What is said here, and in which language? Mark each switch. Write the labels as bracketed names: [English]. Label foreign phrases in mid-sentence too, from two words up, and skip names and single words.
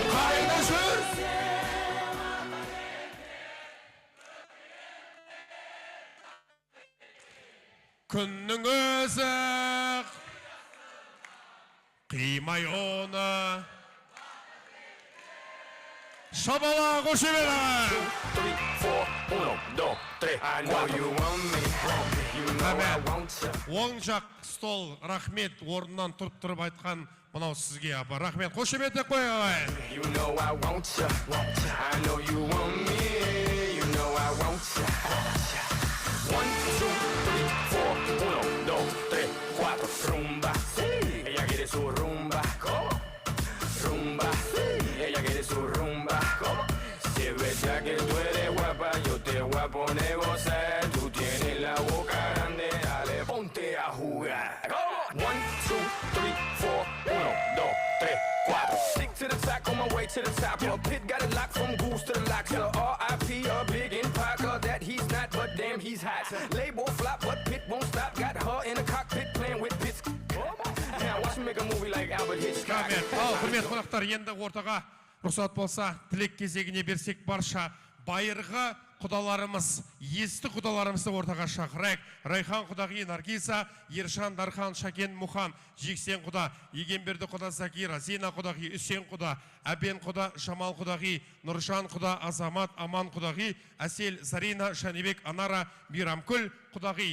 [Kazakh] Қайда жүр? Күннің өзі қимай оны. Шабала қошемет. 3, 4, 1, 2, 3. [English] I know you want me, you know I want you. [Kazakh] Оң жақ стол, рахмет, орнынан тұрып айтқан мынау сізге, апа. Рахмет, қошемет деп қой, ағай. [English] You know I want you, I know you want me, you know I want you. 1, 2, 3, 4, 1, 2, 3, 4. [Spanish] Rumba, ella quiere su rumba. Rumba, ella quiere su rumba. Si es verdad que tú eres guapa, yo te voy a poner gozar. Tú tienes la boca grande, dale, ponte a jugar. 1, 2, 3, 4, 1, 2, 3, 4. [English] Stick to the top, on my way to the top. Your pit got it locked from goose to the lock. Till R.I.P. a big impact that he's not, but damn he's hot. Label flop, but Pit won't stop. Got her in the cockpit playing with Pitts. Now watch me make a movie like Albert Hitchcock. [Kazakh] Құрмет қонақтар, енді ортаға рұқсат болса, тілек кезегіне берсек барша байырғы құдаларымыз, есті құдаларымызды ортаға шақырайық. Райхан құдағи Наргиса, Ершан, Дархан, Шакен, Мұхан, Жексен құда, Егенберді құда Закира, Зина құдағи, Үсен құда, Әбен құда, Жамал құдағи, Нұржан құда, Азамат, Аман құдағи, Әсел, Зарина, Шанибек, Анара, Мирамкүл құдағи.